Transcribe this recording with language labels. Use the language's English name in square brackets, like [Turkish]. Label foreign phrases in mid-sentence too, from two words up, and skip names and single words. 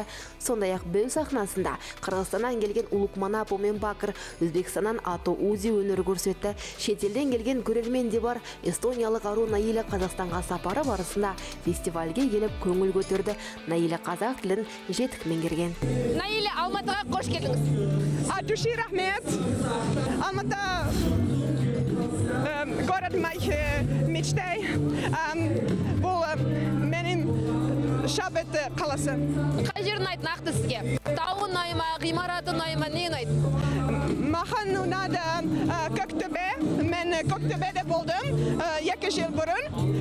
[Kazakh] Сондай-ақ беу сахнасында Қырғызстаннан келген Улукмана Помен Бакыр, Өзбекстаннан Ато Узи өнер көрсетті. Шетелден келген көрермен де бар. Эстониялық ару Наиля Қазақстанға сапары барысында фестивальге келіп көңіл көтерді. Наиля қазақ тілін жетік меңгерген. Наиля, Алматыға қош келдіңіз. Атуши рахмет. [Russian] Алматы город моих мечтай. [Kazakh] Бұл менің шабыт қаласы. Қай жер ұнайды нақты сізге? Тауы ұнайды ма, ғимараты ұнайды ма, не ұнайды? Маған ұнады Көктөбе. Мен Көктөбеде болдым 2 жыл бұрын.